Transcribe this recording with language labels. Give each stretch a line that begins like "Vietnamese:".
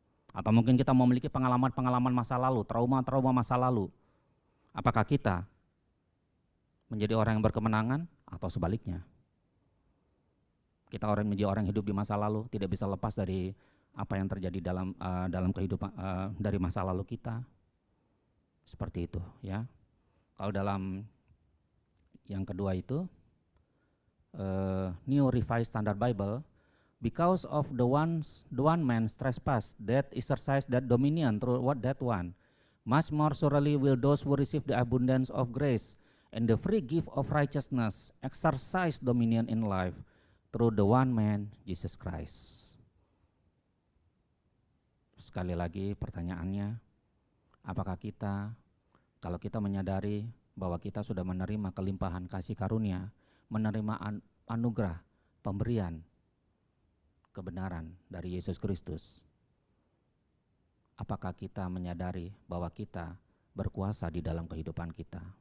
Indonesian: Atau mungkin kita memiliki pengalaman-pengalaman masa lalu, trauma-trauma masa lalu. Apakah kita menjadi orang yang berkemenangan atau sebaliknya? Kita menjadi orang yang hidup di masa lalu, tidak bisa lepas dari apa yang terjadi dalam kehidupan dari masa lalu kita. Seperti itu ya. Kalau dalam yang kedua itu
English: New Revised Standard Bible, because of the one man's trespass that exercised that dominion through that one, much more surely will those who receive the abundance of grace and the free gift of righteousness exercise dominion in life through the one man, Jesus Christ.
Indonesian: Sekali lagi pertanyaannya, apakah kita, kalau kita menyadari bahwa kita sudah menerima kelimpahan kasih karunia, menerima anugerah, pemberian, kebenaran dari Yesus Kristus, apakah kita menyadari bahwa kita berkuasa di dalam kehidupan kita?